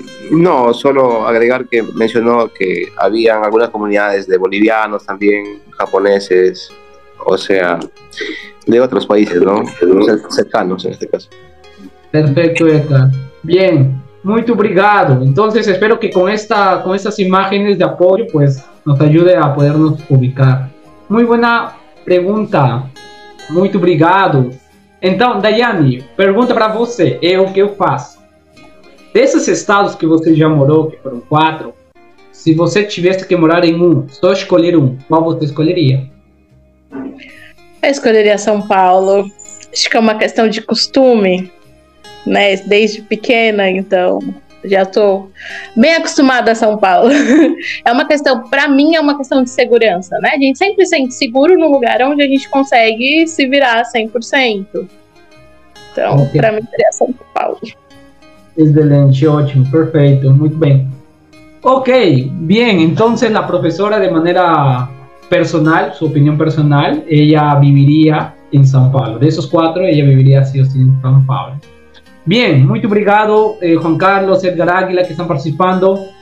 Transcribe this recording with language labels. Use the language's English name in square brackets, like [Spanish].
[Spanish] No, solo agregar que mencionó que habían algunas comunidades de bolivianos también, japoneses, o sea, de otros países, ¿no? Cercanos en este caso. Perfecto, Edgar. Bien, muy obrigado. Entonces espero que con estas imágenes de apoyo pues nos ayude a podernos ubicar. Muy buena [Portuguese] pergunta. Muito obrigado. Então, Daiane, pergunta para você, o que eu faço? Desses estados que você já morou, que foram 4, se você tivesse que morar em um, só escolher um, qual você escolheria? Eu escolheria São Paulo. Acho que é uma questão de costume, né? Desde pequena, então já estou bem acostumada a São Paulo. É uma questão, para mim, é uma questão de segurança, né? A gente sempre se sente seguro no lugar onde a gente consegue se virar 100%. Então, para mim, seria São Paulo. [Spanish] Excelente, ótimo, perfecto, muy bien. Ok, bien, entonces la profesora de manera personal, su opinión personal, ella viviría en São Paulo. De esos 4, ella viviría sí o sí en São Paulo. Bien, muy obrigado, Juan Carlos, Edgar Águila, que están participando.